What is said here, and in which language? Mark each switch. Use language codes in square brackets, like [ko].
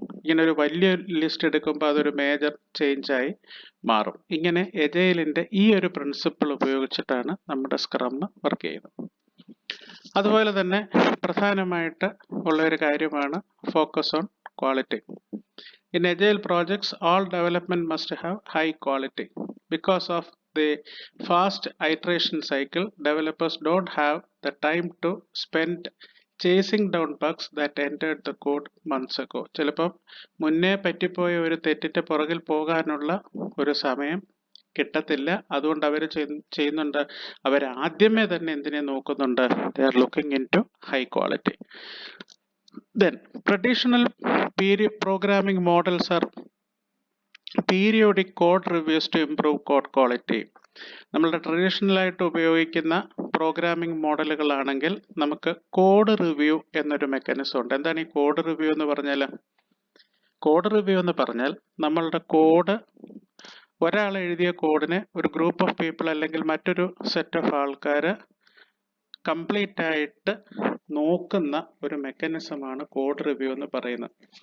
[ml] ഇങ്ങനെ ഒരു വലിയ ലിസ്റ്റ് എടുക്കുമ്പോൾ അതൊരു മേജർ ചേഞ്ചായി മാറും. ഇങ്ങനെ എജൈലിൻ്റെ ഈ ഒരു പ്രിൻസിപ്പിൾ ഉപയോഗിച്ചിട്ടാണ് നമ്മുടെ സ്ക്രം വർക്ക് ചെയ്യുന്നത്. അതുപോലെ തന്നെ പ്രധാനമായിട്ട് ഉള്ളൊരു കാര്യമാണ് [en] Focus on quality. In agile projects, all development must have high quality. Because of the fast iteration cycle, developers don't have the time to spend chasing down bugs that entered the code months ago. [ml] ചിലപ്പം മുന്നേ പറ്റിപ്പോയ ഒരു തെറ്റിൻ്റെ പുറകിൽ പോകാനുള്ള ഒരു സമയം കിട്ടത്തില്ല. അതുകൊണ്ട് അവർ ചെയ്യുന്നുണ്ട്, അവർ ആദ്യമേ തന്നെ എന്തിനെ നോക്കുന്നുണ്ട്, [en] they are looking into high quality. Then traditional programming models are periodic code reviews to improve code quality. [ml] നമ്മളുടെ ട്രഡീഷണലായിട്ട് ഉപയോഗിക്കുന്ന പ്രോഗ്രാമിംഗ് മോഡലുകളാണെങ്കിൽ നമുക്ക് കോഡ് റിവ്യൂ എന്നൊരു മെക്കാനിസം ഉണ്ട്. എന്താണ് ഈ കോഡ് റിവ്യൂ എന്ന് പറഞ്ഞാൽ? കോഡ് റിവ്യൂ എന്ന് പറഞ്ഞാൽ നമ്മളുടെ കോഡ്, ഒരാൾ എഴുതിയ കോഡിനെ ഒരു ഗ്രൂപ്പ് ഓഫ് പീപ്പിൾ അല്ലെങ്കിൽ മറ്റൊരു സെറ്റ് ഓഫ് ആൾക്കാർ കംപ്ലീറ്റ് ആയിട്ട് നോക്കുന്ന ഒരു മെക്കാനിസമാണ് കോഡ് റിവ്യൂ എന്ന് പറയുന്നത്.